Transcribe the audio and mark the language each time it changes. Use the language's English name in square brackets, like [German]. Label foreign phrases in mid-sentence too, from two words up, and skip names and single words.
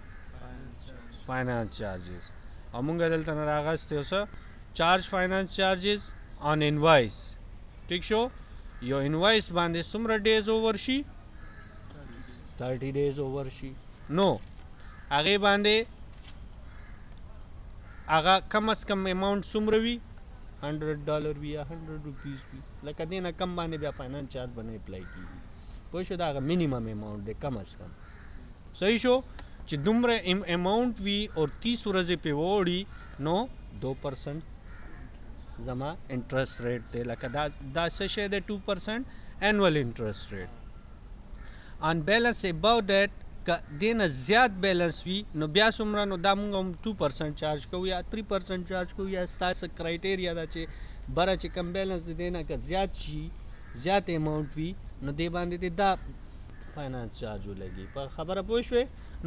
[English] finance charges [Pashto] او مونږ دلته نه راغستی او څه چارج [English] finance charges on invoice [Pashto] ټیک شو یو انوایس باندې څومره [English] days over [Pashto] شي 30 [English] days over [Pashto] شي نو هغې باندې هغه [Urdu] کم از کم [Pashto] اماؤنٹ څومره وي $100 وي یا 100 روپیز وي لکه دې نه کم باندې بیا [English] finance charge [Pashto] به نه اپلای کېږي پوه شو دا هغه [English] minimum amount [Pashto] دی [Urdu] کم از کم [Pashto] صحیح شو چې دومره اماؤنٹ وي او 30 ورځې پې واوړي نو 2% زما [English] interest rate [Pashto] دی لکه دا څه شی دی 2% [English] annual interest rate on balance above that [Pashto] که دې نه زیات بیلنس وي نو بیا څومره نو دا مونږ هم 2% چارج کوو یا 3% چارج کوو یا ستاسو کرایټیریا ده چې بره چې کم بیلنس د دې نه که زیات شي زیات اماؤنٹ وي نو دې باندې دې دا [English] finance charge [Pashto] ولګي په خبره پوه شوې نو